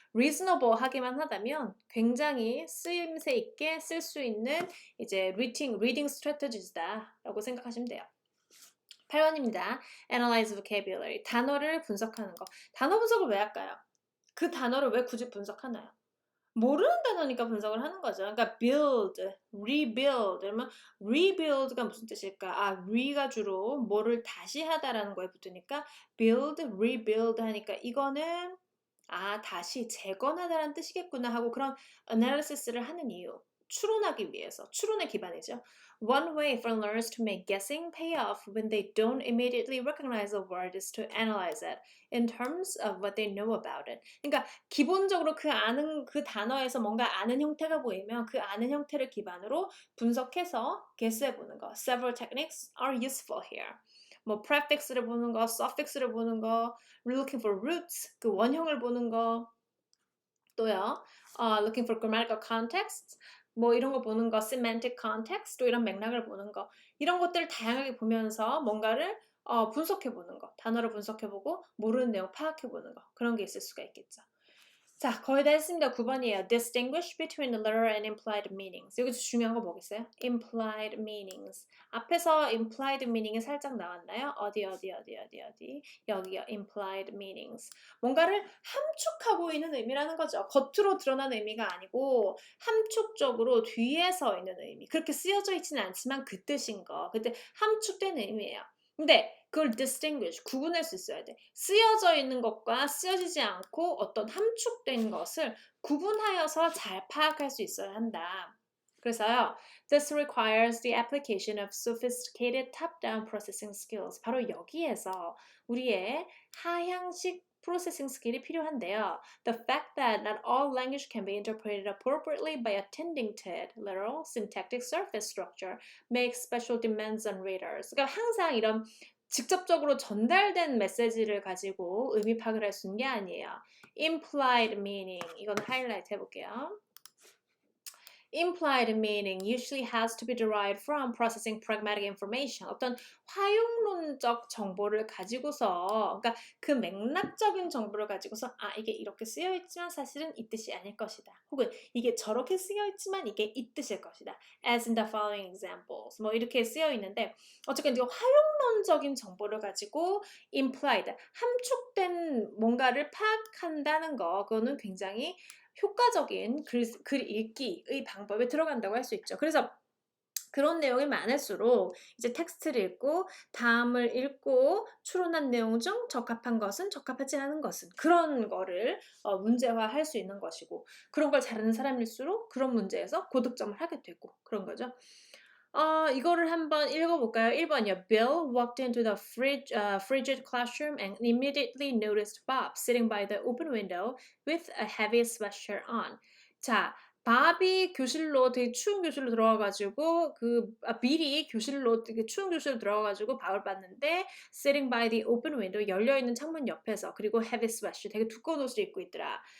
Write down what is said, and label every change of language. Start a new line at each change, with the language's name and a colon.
Korean: reasonable 하기만 하다면 굉장히 쓰임새 있게 쓸 수 있는 이제 reading strategies다라고 생각하시면 돼요. 8번입니다.
English: Analyze vocabulary.
Korean: 단어를 분석하는 거. 단어 분석을 왜 할까요? 그 단어를 왜 굳이 분석하나요? 모르는 단어니까 분석을 하는 거죠. 그러니까 build, rebuild. 그러면 rebuild가 무슨 뜻일까? 아, re가 주로 뭐를 다시 하다라는 거에 붙으니까 build, rebuild 하니까 이거는 아, 다시 재건하다라는 뜻이겠구나 하고 그런 analysis를 하는 이유. 추론하기 위해서. 추론의 기반이죠.
English: One way for learners to make guessing pay off when they don't immediately recognize a word is to analyze it in terms of what they know about it.
Korean: 그러니까 기본적으로 그 아는 그 단어에서 뭔가 아는 형태가 보이면 그 아는 형태를 기반으로 분석해서 guess해 보는 거.
English: Several techniques are useful here.
Korean: 뭐 prefix를 보는 거, suffix를 보는 거,
English: looking for roots,
Korean: 그 원형을 보는 거, 또요,
English: looking for grammatical context,
Korean: 뭐 이런 거 보는 거,
English: semantic context,
Korean: 또 이런 맥락을 보는 거, 이런 것들을 다양하게 보면서 뭔가를 분석해 보는 거, 단어를 분석해 보고 모르는 내용 파악해 보는 거, 그런 게 있을 수가 있겠죠. 자, 거의 다 했습니다. 9번이에요.
English: Distinguish between literal and implied meanings.
Korean: 여기서 중요한 거 뭐겠어요? Implied meanings. 앞에서 implied meaning이 살짝 나왔나요? 어디. 여기요. Implied meanings. 뭔가를 함축하고 있는 의미라는 거죠. 겉으로 드러난 의미가 아니고 함축적으로 뒤에서 있는 의미. 그렇게 쓰여져 있지는 않지만 그 뜻인 거. 그때 함축된 의미예요. 근데 그걸 distinguish, 구분할 수 있어야 돼. 쓰여져 있는 것과 쓰여지지 않고 어떤 함축된 것을 구분하여서 잘 파악할 수 있어야 한다. 그래서요,
English: this requires the application of sophisticated top-down processing skills.
Korean: 바로 여기에서 우리의 하향식 프로세싱 스킬이 필요한데요.
English: The fact that not all language can be interpreted appropriately by attending to it, literal, syntactic surface structure, makes special demands on readers.
Korean: 그러니까 항상 이런 직접적으로 전달된 메시지를 가지고 의미 파악을 할 수 있는 게 아니에요. Implied meaning, 이건 하이라이트 해볼게요.
English: Implied meaning usually has to be derived from processing pragmatic information.
Korean: 어떤 활용론적 정보를 가지고서, 그러니까 그 맥락적인 정보를 가지고서 아, 이게 이렇게 쓰여 있지만 사실은 이 뜻이 아닐 것이다. 혹은 이게 저렇게 쓰여 있지만 이게 이 뜻일 것이다.
English: As in the following examples.
Korean: 뭐 이렇게 쓰여 있는데 어쨌든 이거 활용론적인 정보를 가지고 implied, 함축된 뭔가를 파악한다는 거, 그거는 굉장히 효과적인 글 읽기의 방법에 들어간다고 할 수 있죠. 그래서 그런 내용이 많을수록 이제 텍스트를 읽고 다음을 읽고 추론한 내용 중 적합한 것은 적합하지 않은 것은 그런 거를 문제화할 수 있는 것이고 그런 걸 잘하는 사람일수록 그런 문제에서 고득점을 하게 되고 그런 거죠. 이거를 한번 읽어볼까요? 1번이요.
English: Bill walked into the frigid classroom and immediately noticed Bob sitting by the open window with a heavy sweatshirt on.
Korean: 자, 밥이 교실로 되게 추운 교실로 들어와가지고 빌이 교실로 되게 추운 교실로 들어와가지고 밥을 봤는데
English: sitting by the open window
Korean: 열려 있는 창문 옆에서 그리고
English: heavy sweatshirt
Korean: 되게 두꺼운 옷을 입고 있더라.